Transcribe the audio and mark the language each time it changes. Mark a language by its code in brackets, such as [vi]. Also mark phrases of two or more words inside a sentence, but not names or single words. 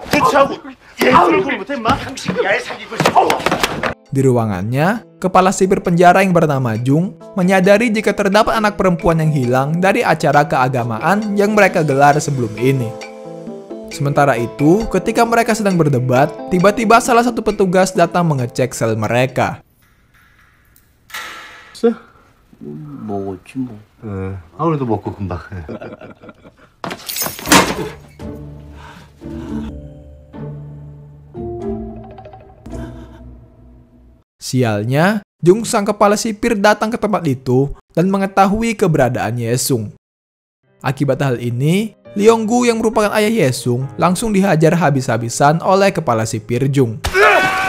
[id] Di ruangannya, kepala sipir penjara yang bernama Jung menyadari jika terdapat anak perempuan yang hilang dari acara keagamaan yang mereka gelar sebelum ini. Sementara itu, ketika mereka sedang berdebat, tiba-tiba salah satu petugas datang mengecek sel mereka. [ko] 먹었지 뭐. 아무래도 먹고 금방. [id] Sialnya, Jung sang kepala sipir datang ke tempat itu dan mengetahui keberadaan Yesung. Akibat hal ini, Lee Yong-gu yang merupakan ayah Yesung langsung dihajar habis-habisan oleh kepala sipir Jung.